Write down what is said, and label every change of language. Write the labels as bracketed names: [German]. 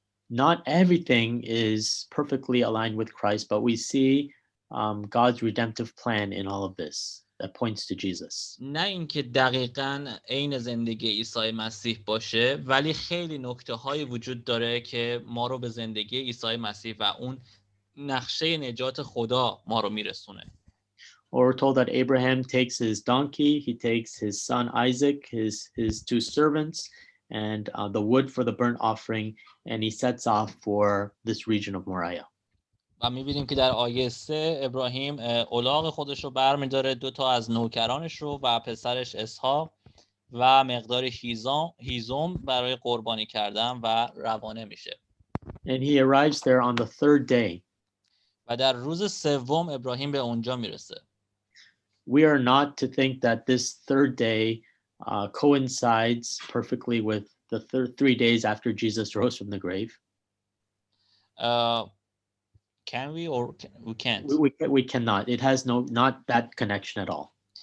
[English] Not everything is perfectly aligned with Christ, but we see God's redemptive plan in all of this that points to Jesus. [Persian] نه اینکه دقیقاً عین زندگی عیسی مسیح باشه، ولی خیلی نکته‌های وجود داره که ما رو به زندگی عیسی مسیح و اون نقشه نجات خدا ما رو میرسونه. [English] Or we're told that Abraham takes his donkey, he takes his son Isaac, his two servants, and the wood for the burnt offering, and he sets off for this region of Moriah. [Persian] و می‌بینیم که در آیه 3 ابراهیم الاغ خودش رو برمی‌داره، 2 از نوکرانش رو و پسرش اسحاق و مقدار هیزم برای قربانی کردن و روانه میشه. [English] And he arrives there on the third day. [Persian] و در روز سوم ابراهیم به اونجا میرسه. [English] We are not to think that this third day coincides perfectly with the 3 days after Jesus rose from the grave. Can we or we can't? We cannot. It has not that connection at all.